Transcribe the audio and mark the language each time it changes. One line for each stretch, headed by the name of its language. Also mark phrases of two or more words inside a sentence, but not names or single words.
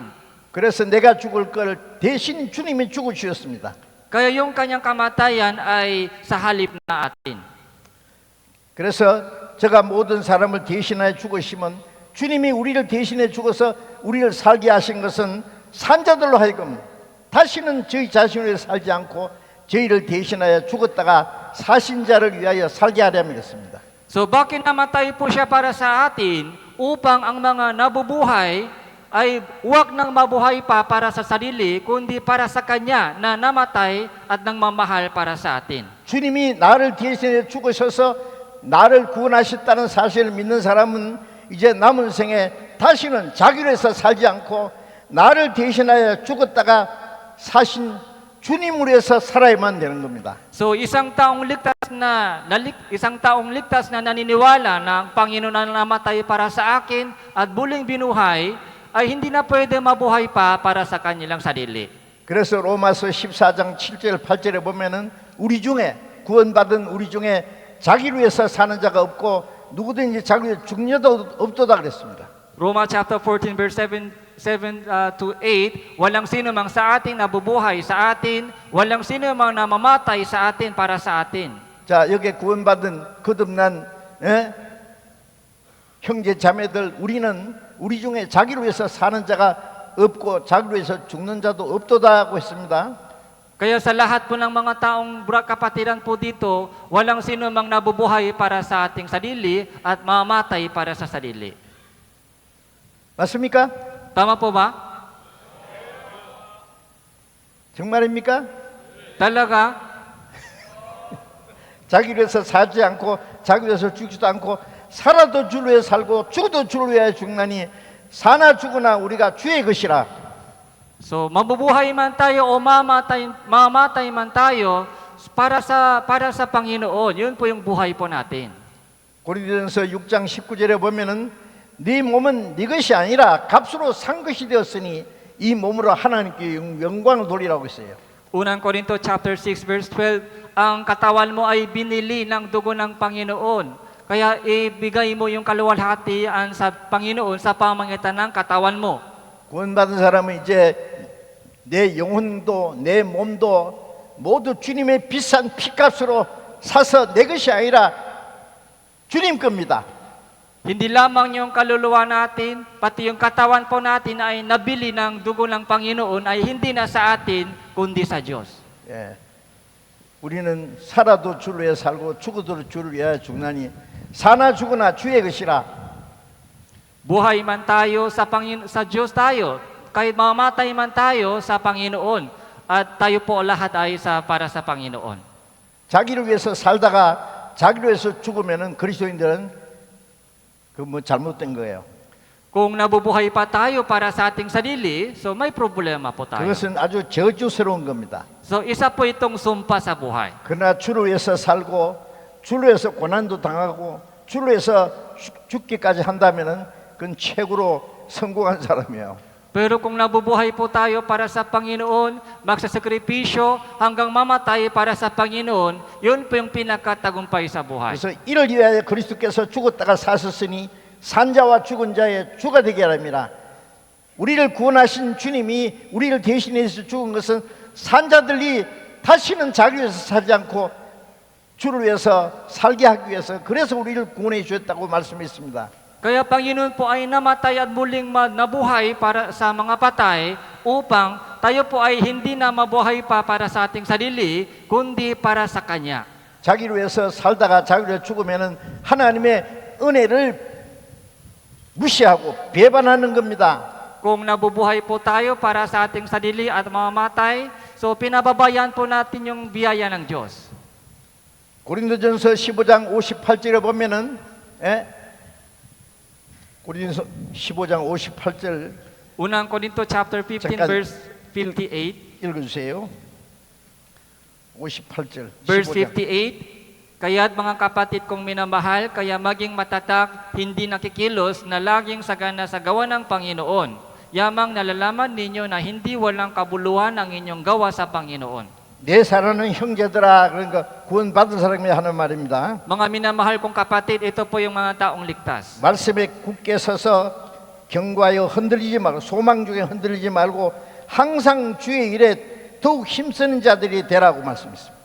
Korean: 그래서 내가 죽을 걸 대신 주님이 죽으셨습니다.
Filipino: Kaya yung kanyang kamatayan ay sa halip na atin.
Korean: 그래서 제가 모든 사람을 대신하여 죽으시면 주님이 우리를 대신해 죽어서 우리를 살게 하신 것은 산자들로 하여금 다시는 저희 자신을 위해 살지 않고 저희를 대신하여 죽었다가 사신 자를 위하여 살게 하려 함이었습니다.
Filipino: So bakit namatay po siya para sa atin? Upang ang mga nabubuhay ay huwag nang mabuhay pa para sa sarili, kundi para sa Kanya na namatay at nang mamahal para sa atin.
Korean: 주님이 나를 대신해 죽으셔서 나를 구원하셨다는 사실을 믿는 사람은 이제 남은 생에 다시는 자기를 위해서 살지 않고 나를 대신하여 죽었다가 사신 주님을 위해서 살아야만 되는 겁니다.
Filipino: So isang taong ligtas na naniniwala na ang Panginoon na namatay para sa akin at muling binuhay ay hindi na pwede mabuhay pa para sa kanilang sarili.
Korean: 그래서 로마서 14장 7절 8절에 보면은 우리 중에 구원받은 우리 중에 자기를 위해서 사는 자가 없고 누구든지 자기를 위해 죽는 자도 없도다 그랬습니다.
Filipino: Roma
English: chapter 14 verse 7 to 8,
Filipino: walang sino mang sa atin nabubuhay sa atin, walang sino mang namamatay sa atin para sa atin.
Korean: 자, 여기에 구원받은 거듭난 형제 자매들, 우리는 우리 중에 자기를 위해서 사는 자가 없고 자기를 위해서 죽는 자도 없도다 하고 했습니다.
Filipino: Kaya sa lahat po ng mga taong kapatiran po dito, walang sino mang nabubuhay para sa ating sarili at mamamatay para sa sarili.
Korean: 맞습니까?
Filipino: Tama po ba?
Korean: 정말입니까?
Filipino: Talaga?
Korean: 자기를 위해서 살지 않고 자기를 위해서 죽지도 않고 살아도 주를 위해 살고 죽어도 주를 위해 죽나니 사나 죽으나 우리가 주의 것이라.
Filipino: So, mabubuhay man tayo o mamatay man tayo para sa Panginoon. Yun po yung buhay po natin.
Korean: 고린도전서 6장 19절에 보면은 네 몸은 네 것이 아니라 값으로 산 것이 되었으니 이 몸으로 하나님께 영광을 돌리라고 했어요.
Filipino: Unang Korinto
English: chapter 6 verse 12,
Filipino: ang katawan mo ay binili ng dugo ng Panginoon. Kaya ibigay mo yung kaluwalhatian sa Panginoon sa pamamagitan ng katawan mo.
Korean: 구원받은 사람은 이제 내 영혼도 내 몸도 모두 주님의 비싼 피값으로 사서 내 것이 아니라 주님 겁니다.
Filipino: Hindi lamang yung kaluluwa natin, pati yung katawan po natin ay nabili ng dugo ng Panginoon ay hindi na sa atin, kundi sa Diyos.
Korean: 예. 우리는 살아도 주를 위해 살고 죽어도 주를 위해 죽나니 사나 죽으나 주의 것이라.
Filipino: Buhay man tayo sa Diyos tayo, kahit mamatay man tayo sa Panginoon, at tayo po lahat ay para sa Panginoon.
Korean: 자기를 위해서 살다가 자기를 위해서 죽으면은 그리스도인들은 그 뭐 잘못된 거예요.
Filipino: Kung nabubuhay pa tayo para sa ating sarili, so may problema po tayo.
Korean: 그것은 아주 저주스러운 겁니다.
Filipino: So isa po itong sumpa sa buhay.
Korean: 그러나 주를 위해서 살고 주를 위해서 고난도 당하고 주를 위해서 죽기까지 한다면은 그건 최고로 성공한 사람이에요.
Filipino: Pero kung nabubuhay po tayo para sa Panginoon, magsasakripisyo hanggang mamatay para sa Panginoon, yun po yung pinakatagumpay sa buhay.
Korean: 그래서 이를 위하여 그리스도께서 죽었다가 사셨으니 산자와 죽은 자의 주가 되게 하랍니다. 우리를 구원하신 주님이 우리를 대신해서 죽은 것은 산자들이 다시는 자기를 위해서 살지 않고 주를 위해서 살게 하기 위해서 그래서 우리를 구원해 주셨다고 말씀했습니다.
Filipino: Kaya Panginoon po ay namatay at muling nabuhay para sa mga patay upang tayo po ay hindi na mabuhay pa para sa ating sarili, kundi para sa Kanya.
Korean: 자기를 위해서 살다가 자기를 위해 죽으면은 하나님의 은혜를 무시하고 배반하는 겁니다.
Filipino: Kung nabubuhay po tayo para sa ating sarili at mamamatay, so pinababayaan po natin yung biyaya ng Diyos.
Korean: 고린도전서 15장 58절에 보면은 고린도서 15장 58절
Filipino: Unang Korinto chapter 15
Korean: 잠깐
Filipino: verse 58.
Korean: 읽어주세요. 58절
Filipino: Verse
Korean: 15장. 58,
Filipino: Kaya't mga kapatid kong minamahal, kaya maging matatag, hindi nakikilos na laging sagana sa gawa ng Panginoon. Yamang nalalaman ninyo na hindi walang kabuluhan ang inyong gawa sa Panginoon.
Korean: 내 사랑하는 형제들아, 그러니까 구원받은 사람이 하는 말입니다.
Filipino: Mga minamahal kong kapatid, ito po yung mga taong ligtas.
Korean: 말씀에 굳게 서서 경고하여 흔들리지 말고 소망 중에 흔들리지 말고 항상 주의 일에 더욱 힘쓰는 자들이 되라고 말씀했습니다.